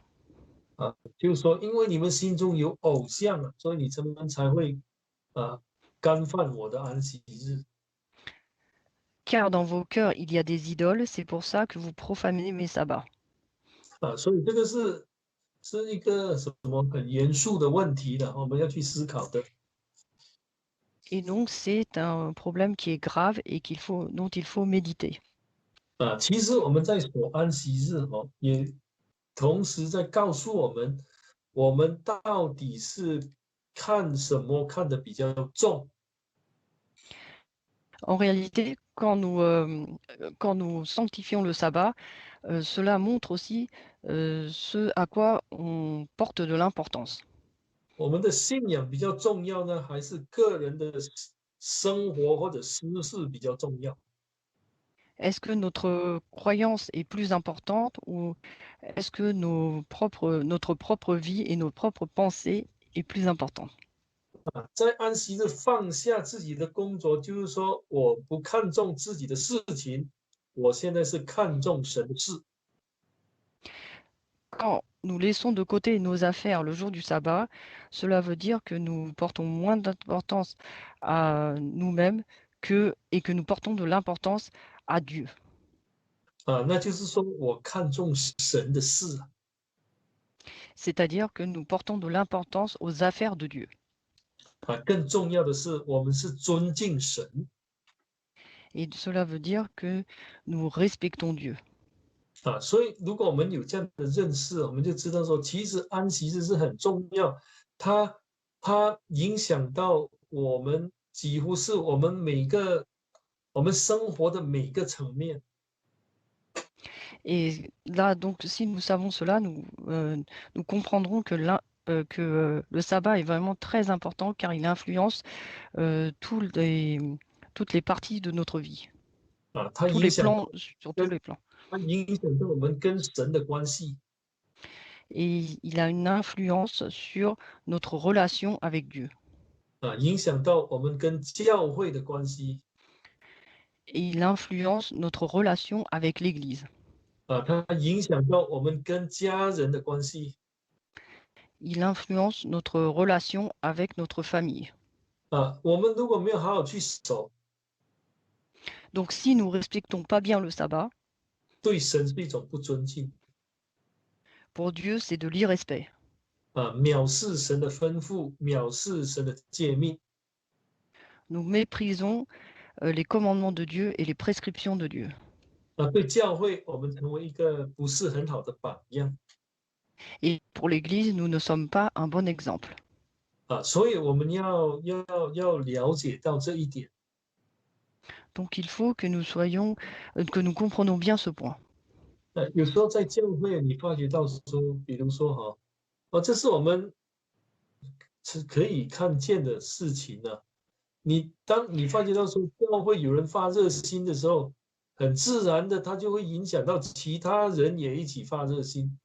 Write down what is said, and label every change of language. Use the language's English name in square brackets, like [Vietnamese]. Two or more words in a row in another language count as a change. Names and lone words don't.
[Chinese] 就是说，因为你们心中有偶像啊，所以你们才会干犯我的安息日。 [French] Car dans vos cœurs, il y a des idoles, c'est pour ça que vous profanez mes sabbats. [Chinese] 所以这个是一个什么很严肃的问题的，我们要去思考的。 [French] Et donc, c'est un problème qui est grave et dont il faut méditer. [Chinese] 其实我们在守安息日也同时在告诉我们，我们到底是看什么看得比较重。 [French] En réalité, quand nous sanctifions le sabbat, cela montre aussi ce à quoi on porte de l'importance. [Chinese] 我们的信仰比较重要呢，还是个人的生活或者私事比较重要？ [French] Est-ce que notre croyance est plus importante ou est-ce que notre propre vie et nos propres pensées est plus importante? [Chinese] 在安息日放下自己的工作，就是说我不看重自己的事情，我现在是看重神的事。 [French] Quand nous laissons de côté nos affaires le jour du sabbat, cela veut dire que nous portons moins d'importance à nous-mêmes et que nous portons de l'importance à Dieu. [Chinese] 那就是说我看重神的事 [French] C'est-à-dire que nous portons de l'importance aux affaires de Dieu. [Chinese] 更重要的是，我们是尊敬神 [French] Et cela veut dire que nous respectons Dieu. [Chinese] 所以如果我们有这样的认识，我们就知道说，其实安息日是很重要，它影响到我们几乎是我们我们生活的每个层面。 [French] Et là, donc, si nous savons cela, nous comprendrons que, le sabbat est vraiment très important car il influence toutes les parties de notre vie, [Chinese] 它 [French] tous [Chinese] 影 [French] les [Chinese] 响 [French] plans, sur tous [Chinese] 跟 [French] les plans. [Chinese] 它影响到我们跟神的关系 [French] Et il a une influence sur notre relation avec Dieu. [Chinese] 影响到我们跟教会的关系 [French] Et il influence notre relation avec l'Église. [Chinese] 它影响到我们跟家人的关系 [French] Il influence notre relation avec notre famille. [Chinese] 我们如果没有好好去守， [French] Donc si nous ne respectons pas bien le sabbat, [Chinese] 对神是一种不尊敬 [French] pour Dieu, c'est de l'irrespect. [Chinese] 藐视神的吩咐，藐视神的诫命 [French] Nous méprisons les commandements de Dieu et les prescriptions de Dieu. [Chinese] 对教会，我们成为一个不是很好的榜样 [French] Et pour l'Église, nous ne sommes pas un bon exemple. [Chinese] 所以我们要了解到这一点 [French] Donc il faut que que nous comprenions bien ce point. [Chinese] 有时候在教会，你发觉到说，比如说这是我们是可以看见的事情呢、当你发觉到说教会有人发热心的时候，很自然的，它就会影响到其他人也一起发热心。